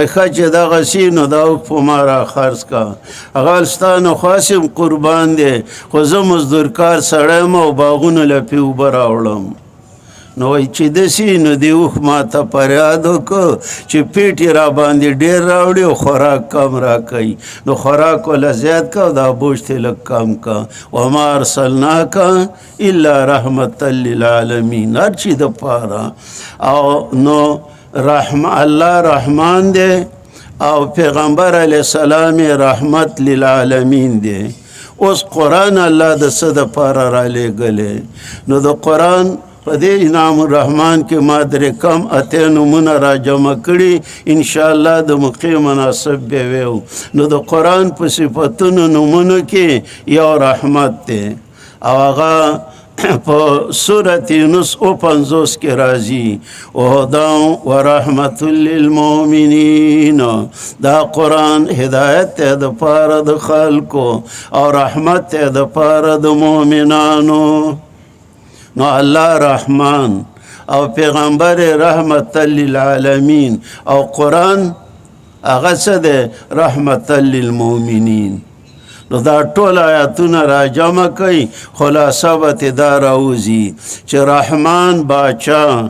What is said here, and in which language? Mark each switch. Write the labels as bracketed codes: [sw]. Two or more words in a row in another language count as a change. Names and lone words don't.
[ps] ښه چې دغه سي نو دا اوښ په ما را خرڅ کا هغه ستا نو خاصم قربان دی خو زه مزدورکار سړی یم او باغونه له پې اوبه راوړم نو وای چې داسې نو دې اوښ ما ته فریاد وکړو چې پیټ یې را باندې ډېر راوړي او خوراک کم راکوي نو خوراک وله زیات که او دا بوج ته لږ کم که [ar] وما ارسلناک الا رحمة للعالمین [ps] هر چی دپاره او نو الله رحمان دی او پیغمبر علیه السلام [ar] رحمت للعالمین [ps] دی اوس قرآن الله د څه دپاره رالیږلی نو د قرآن په دې انعام الرحمن کې ما درې کم اتیا نومونه را جمع کړي انشاءالله د موقع مناسب به ویو نو د قرآن په صفتونو نومونو کې یو رحمت دی او هغه په سورت یونس 50 کې راځي [ar] وهدى ورحمة للمؤمنین [ps] دا قرآن هدایت ته د پاره د خلکو او رحمت ته د پاره د مؤمنانو نو الله رحمان او پیغمبر [ar] رحمت للعالمین [ps] او قرآن هغه څه دی [ar] رحمت للمؤمنین [ps] نو دا ټول آیاتونه را جمع کوي خلاصه به ترې دا راوځي چې رحمان باچا